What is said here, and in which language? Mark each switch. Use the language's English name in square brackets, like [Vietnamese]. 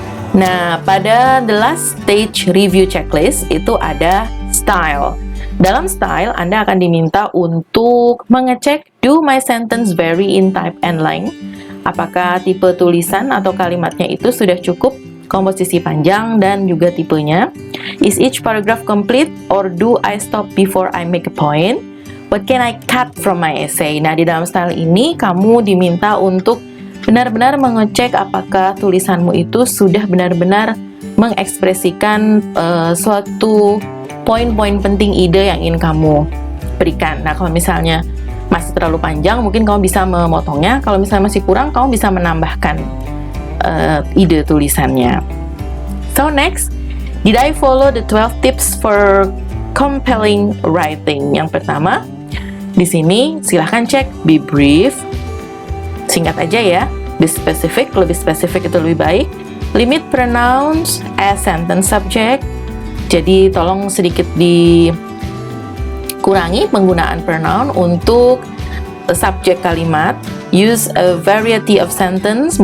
[Indonesian] Nah, pada the last stage review checklist itu ada style. [English] Dalam style, Anda akan diminta untuk mengecek do my sentence vary in type and length. [Indonesian] Apakah tipe tulisan atau kalimatnya itu sudah cukup, komposisi panjang dan juga tipenya. [English] Is each paragraph complete or do I stop before I make a point? What can I cut from my essay? [Indonesian] Nah, di dalam style ini kamu diminta untuk benar-benar mengecek apakah tulisanmu itu sudah benar-benar mengekspresikan suatu poin-poin penting ide yang ingin kamu berikan. Nah, kalau misalnya masih terlalu panjang, mungkin kamu bisa memotongnya. Kalau misalnya masih kurang, kamu bisa menambahkan ide tulisannya. [English] So next, did I follow the 12 tips for compelling writing? [Indonesian] Yang pertama, di sini silahkan cek be brief, singkat aja ya. Be specific, lebih spesifik itu lebih baik. Limit pronouns as sentence subject. Jadi tolong sedikit dikurangi penggunaan pronoun untuk subjek kalimat. [English] Use a variety of sentence.